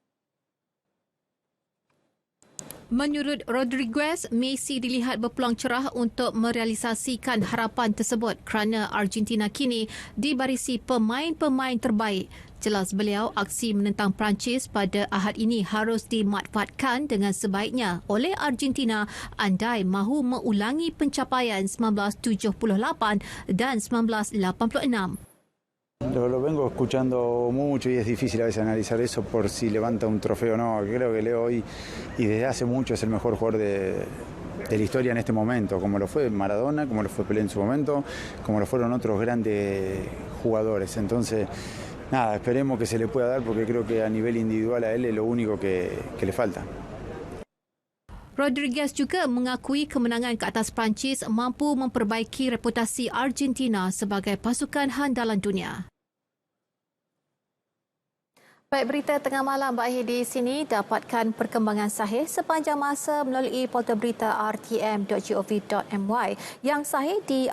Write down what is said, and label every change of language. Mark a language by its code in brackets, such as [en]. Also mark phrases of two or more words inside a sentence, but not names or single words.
[ms] Menurut Rodriguez, Messi dilihat berpeluang cerah untuk merealisasikan harapan tersebut kerana Argentina kini dibarisi pemain-pemain terbaik. Jelas beliau, aksi menentang Perancis pada Ahad ini harus dimanfaatkan dengan sebaiknya oleh Argentina andai mahu mengulangi pencapaian 1978 dan 1986. [es] Lo vengo escuchando mucho y es difícil a veces analizar eso por si levanta un trofeo o no. Creo que Leo hoy y desde hace mucho es el mejor jugador de la historia en este momento, como lo fue Maradona, como lo fue Pelé en su momento, como lo fueron otros grandes jugadores. Entonces, nada, esperemos que se le pueda dar porque creo que a nivel individual a él es lo único que le falta. [ms] Rodriguez juga mengakui kemenangan ke atas Perancis mampu memperbaiki reputasi Argentina sebagai pasukan handalan dunia. Baik, berita tengah malam berakhir di sini. Dapatkan perkembangan sahih sepanjang masa melalui portal berita rtm.gov.my yang sahih di RTM.